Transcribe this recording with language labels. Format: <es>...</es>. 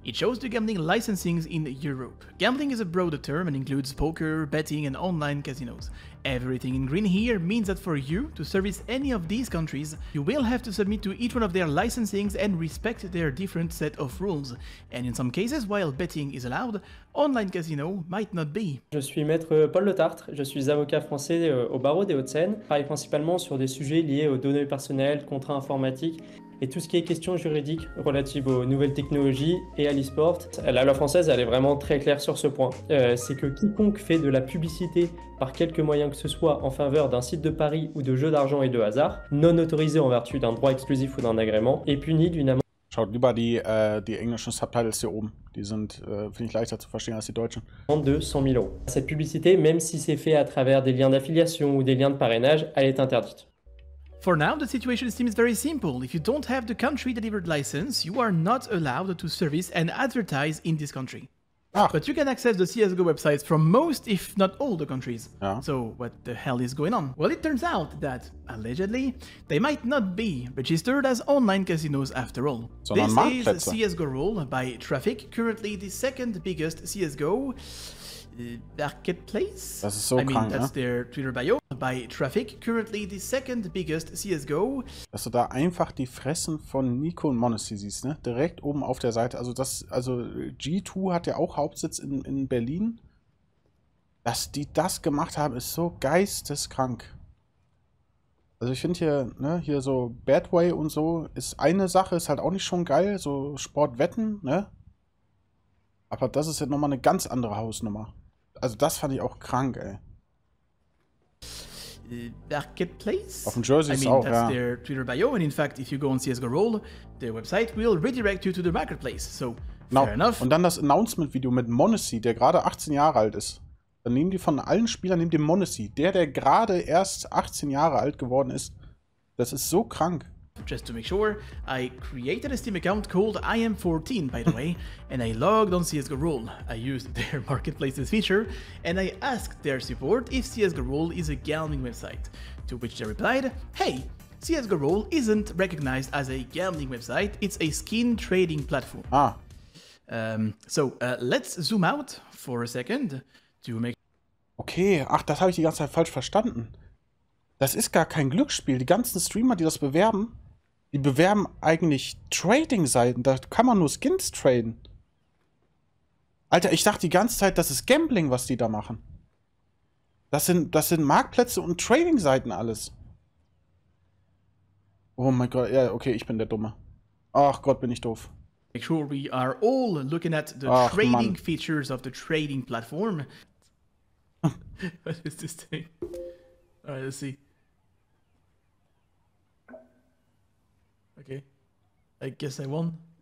<en>It shows the gambling licensings in Europe. Gambling is a broader term and includes poker, betting, and online casinos. Everything in green here means that for you to service any of these countries, you will have to submit to each one of their licensings and respect their different set of rules. And in some cases, while betting is allowed, online casino might not be.</en> <fr>Je suis maître Paul Le Tartre, je suis avocat français au barreau des Hauts-de-Seine. Je travaille principalement sur des sujets liés aux données personnelles, contrats informatiques et tout ce qui est questions juridiques relatives aux nouvelles technologies et à l'e-sport. La loi française, elle est vraiment très claire sur ce point. C'est que quiconque fait de la publicité par quelque moyen que ce soit en faveur d'un site de paris ou de jeux d'argent et de hasard, non autorisé en vertu d'un droit exclusif ou d'un agrément, est puni d'une amende.</fr> <de>Schaut lieber die englischen Subtitles hier oben. Die sind, finde ich, leichter zu verstehen als die deutschen.</de> <fr>De 100 000 €. Cette publicité, même si c'est fait à travers des liens d'affiliation ou des liens de parrainage, elle est interdite.</fr> <en>For now, the situation seems very simple. If you don't have the country-delivered license, you are not allowed to service and advertise in this country. But you can access the CSGO websites from most, if not all, the countries. So what the hell is going on? Well, it turns out that, allegedly, they might not be registered as online casinos after all. So this is CSGO Roll by traffic, currently the second biggest CSGO marketplace.</en> <de>Das ist so krank,</de> <en>that's</en> <de>ne?</de> <en>their Twitter bio. By traffic, currently the second biggest CSGO.</en> <de>Dass du da einfach die Fressen von Nico und Monacy siehst, ne? Direkt oben auf der Seite. Also G2 hat ja auch Hauptsitz in Berlin. Dass die das gemacht haben, ist so geisteskrank. Also ich finde hier, ne, hier so Badway und so ist eine Sache, ist halt auch nicht schon geil, so Sportwetten, ne? Aber das ist ja nochmal eine ganz andere Hausnummer. Also das fand ich auch krank, ey.</de> <en>Marketplace.</en> <de>Auf dem Jersey ist auch,</de> <en>that's their Twitter bio, and in fact, if you go on CSGO Roll, the website will redirect you to the marketplace. So, fair enough.</en> <de>Und dann das Announcement-Video mit Monacy, der gerade 18 Jahre alt ist. Dann nehmen die von allen Spielern, den Monacy, der gerade erst 18 Jahre alt geworden ist. Das ist so krank.</de> <en>Just to make sure, I created a Steam account called IM14, by the way, and I logged on CSGO Roll. I used their marketplaces feature, and I asked their support if CSGO Roll is a gambling website, to which they replied, hey, CSGO Roll isn't recognized as a gambling website, it's a skin trading platform. So let's zoom out for a second to make...</en> <de>Okay, ach, das habe ich die ganze Zeit falsch verstanden. Das ist gar kein Glücksspiel. Die ganzen Streamer, die das bewerben, Die bewerben eigentlich Trading-Seiten. Da kann man nur Skins traden. Alter, ich dachte die ganze Zeit, das ist Gambling, was die da machen. Das sind Marktplätze und Trading-Seiten alles. Oh mein Gott, ja, okay, ich bin der Dumme. Ach Gott, bin ich doof.</de> <en>Make sure we are all looking at the trading features of the trading platform. What is this thing? Alright, let's see. Okay. I guess I won.</en>